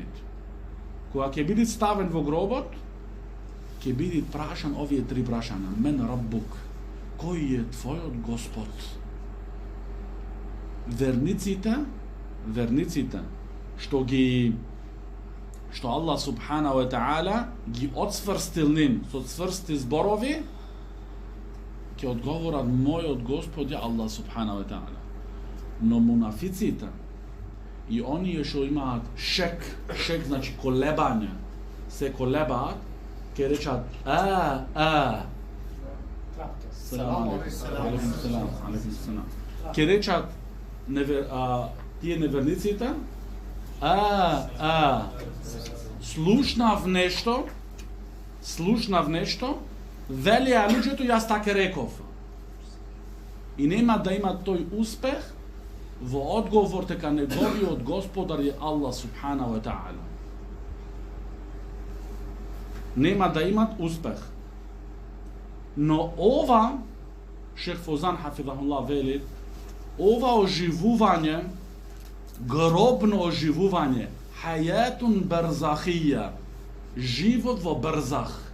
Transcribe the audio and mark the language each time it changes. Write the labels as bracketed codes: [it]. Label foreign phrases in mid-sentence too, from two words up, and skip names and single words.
[mk] Кога ќе биде ставен во гробот, ќе биде прашан овие три прашања. [ar] من ربك, [mk] кој е твојот Господ? Верниците што Аллах [ar] سبحانه وتعالى [mk] ги отсврстил ним со цврсти зборови, ќе одговорат мојот Господ е Аллах [ar] سبحانه وتعالى. [mk] Но мунафиците и оние што имаат шек значи колебање, се колебаат, ќе речат ќе речат тие неверниците слушнав нешто, велија луѓето, јас така реков. И нема да има тој успех во одговор дека неговиот Господар е Аллах [ar] سبحانه وتعالى. [mk] Нема да имат успех. Но ова, Шех Фозан хафизахуллах вели, ова оживување, гробно оживување, [ar] حياة برزخية, [mk] живот во барзах.